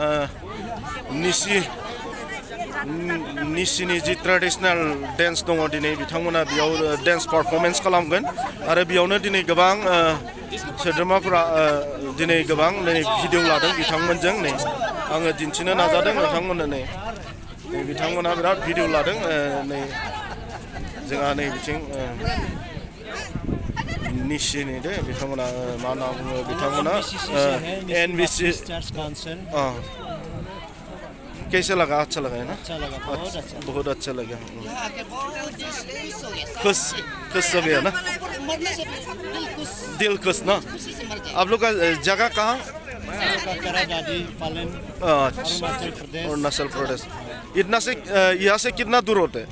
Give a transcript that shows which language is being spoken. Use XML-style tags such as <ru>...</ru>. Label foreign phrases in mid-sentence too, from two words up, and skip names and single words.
<brx>निसिनि जि</brx> <en>traditional dance</en> <brx>दङ दिनै बिथांमोना बेयाव</brx> <en>dance performance</en> <brx>खालामगोन आरो बेयावनो दिनै गोबां सोद्रोमाफोरा दिनै गोबां नै भिडिअ लादों बिथांमोनजों नै आङो दिन्थिनो नाजादों नोंथांमोननो नै बिथांमोना बिराद भिडिअ लादों नै जोंहा नै बिथिं निसिनि दे बिथांमोना मा होनना बुङो बिथांमोना</brx> <hi>NBBCA कैसा लगा अच्छा लगा है ना बहुत अच्छा लगा खुश खुश हो गया ना दिल खुश ना आप लोग का जगह कहाँ अरुणाचल प्रदेश इतना से यहाँ से कितना दूर होता है</hi>